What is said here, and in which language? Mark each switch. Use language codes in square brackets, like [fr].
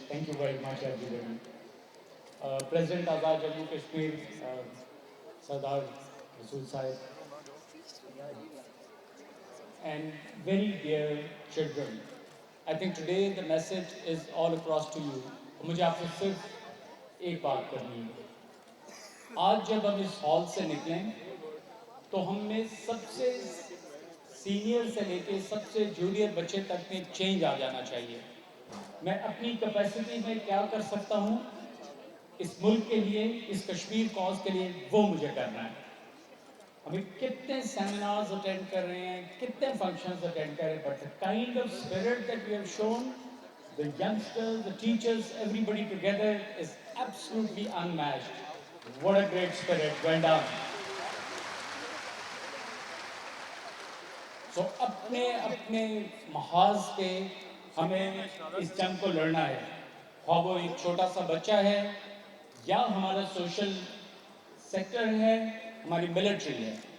[en] Thank you very much, everybody. President Azad Jammu Kashmir, Sardar, Rasul Sahib, and very dear children. I think today the message is all across to you. [ur] مجھے آپ سے صرف ایک بات کرنی ہے. آج جب ہم اس ہال سے نکلیں تو ہم میں سب سے سینئر سے لے کے سب سے جونیئر بچے تک میں چینج آ جانا چاہیے. میں اپنی کیپیسٹی میں کیا کر سکتا ہوں اس ملک کے لیے, اس کشمیر کاز کے لیے, وہ مجھے کرنا ہے. ہمیں کتنے سیمینارز اٹینڈ کر رہے ہیں, کتنے فنکشنز اٹینڈ کر رہے ہیں, but the kind of spirit that we have shown, the youngsters, the teachers, everybody together is absolutely unmatched. [en] What a great spirit went down. [ur] So اپنے محاذ پہ ہمیں اس جنگ کو لڑنا ہے, خواہ وہ ایک چھوٹا سا بچہ ہے یا ہمارا سوشل سیکٹر ہے, ہماری ملٹری ہے.